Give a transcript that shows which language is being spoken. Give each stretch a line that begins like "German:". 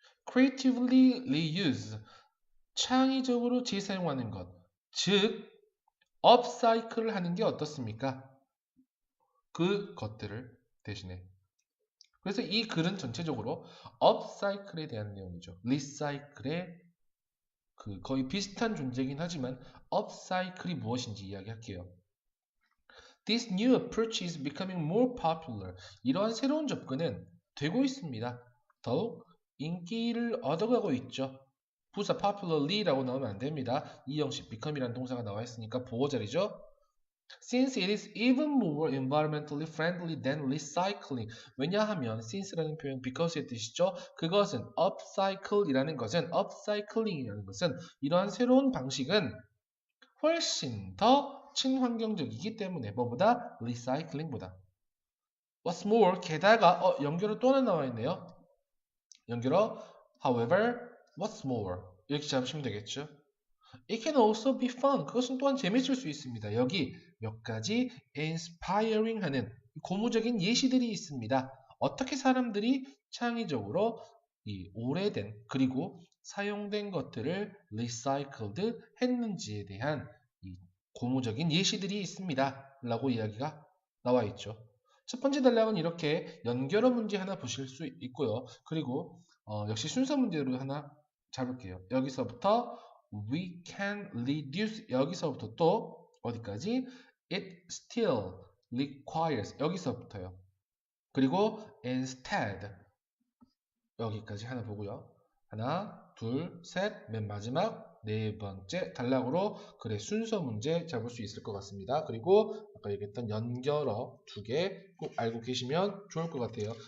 English: creatively reuse,
Korean: 창의적으로 재사용하는 것, 즉 upcycle을 하는 게 어떻습니까? 그 것들을 대신에. 그래서 이 글은 전체적으로 upcycle에 대한 내용이죠. recycle의 거의 비슷한 존재이긴 하지만 upcycle이 무엇인지 이야기할게요.
English: This new approach is becoming more popular.
Korean: 이러한 새로운 접근은 되고 있습니다. 더욱 인기를 얻어가고 있죠. 부사 popularly라고 나오면 안 됩니다. 이 형식 become이라는 동사가 나와 있으니까 보호 자리죠.
English: Since it is even more environmentally friendly than recycling.
Korean: 왜냐하면 since라는 표현 because의 뜻이죠. 그것은 upcycle이라는 upcycling이라는 것은 이러한 새로운 방식은 훨씬 더 친환경적이기 때문에 뭐보다? 리사이클링보다.
English: What's more,
Korean: 게다가 연결어 또 하나 나와 있네요. 연결어
English: however, what's more
Korean: 이렇게 잡으시면 되겠죠.
English: It can also be fun.
Korean: 그것은 또한 재밌을 수 있습니다. 여기 몇 가지 inspiring 하는 고무적인 예시들이 있습니다. 어떻게 사람들이 창의적으로 이 오래된 그리고 사용된 것들을 recycled 했는지에 대한 이 고무적인 예시들이 있습니다. 라고 이야기가 나와 있죠. 첫 번째 단락은 이렇게 연결어 문제 하나 보실 수 있고요. 그리고 역시 순서 문제로 하나 잡을게요. 여기서부터
English: we can reduce,
Korean: 여기서부터 또 어디까지?
English: It still requires, 여기서부터요.
Korean: 그리고 instead, 여기까지 하나 보고요. 하나, 둘, 셋, 맨 마지막 네 번째 단락으로 글의 순서 문제 잡을 수 있을 것 같습니다. 그리고 아까 얘기했던 연결어 두 개 꼭 알고 계시면 좋을 것 같아요.